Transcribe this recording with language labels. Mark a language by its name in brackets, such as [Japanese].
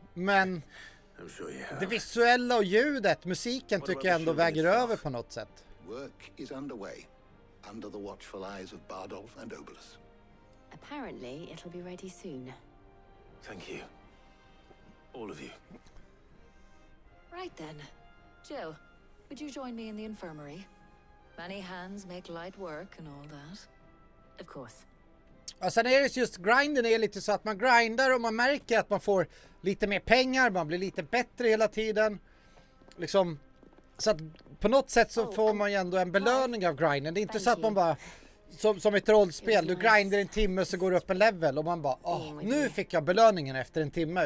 [Swedish] Men det visuella och ljudet, musiken tycker jag ändå väger över på något sätt. [English] Work is underway. Under the watchful eyes of Bardolph and Obolus. Apparently, it'll be ready soon. Thank you. All of you. Right then. Jill, would you join me in the infirmary? Many hands make light work and all that. Of course. [Swedish] Och sen är det just grinden är lite så att man grindar och man märker att man får lite mer pengar, man blir lite bättre hela tiden. Liksom, så att på något sätt så får man ju ändå en belöning av grinden. Det är inte så att man bara, som ett rollspel, du grindar en timme så går du upp en level och man bara, nu fick jag belöningen efter en timme.